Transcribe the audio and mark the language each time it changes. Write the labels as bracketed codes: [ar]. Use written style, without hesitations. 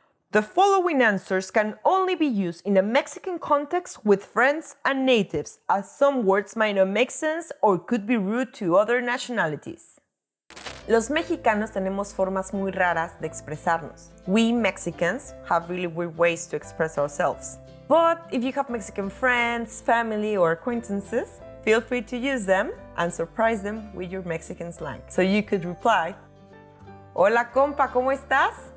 [en] The following answers can only be used in a Mexican context with friends and natives, as some words might not make sense or could be rude to other nationalities. [es] Los mexicanos tenemos formas muy raras de expresarnos. [en] We Mexicans have really weird ways to express ourselves. But if you have Mexican friends, family, or acquaintances, feel free to use them and surprise them with your Mexican slang. So you could reply, [es] Hola compa, ¿cómo estás?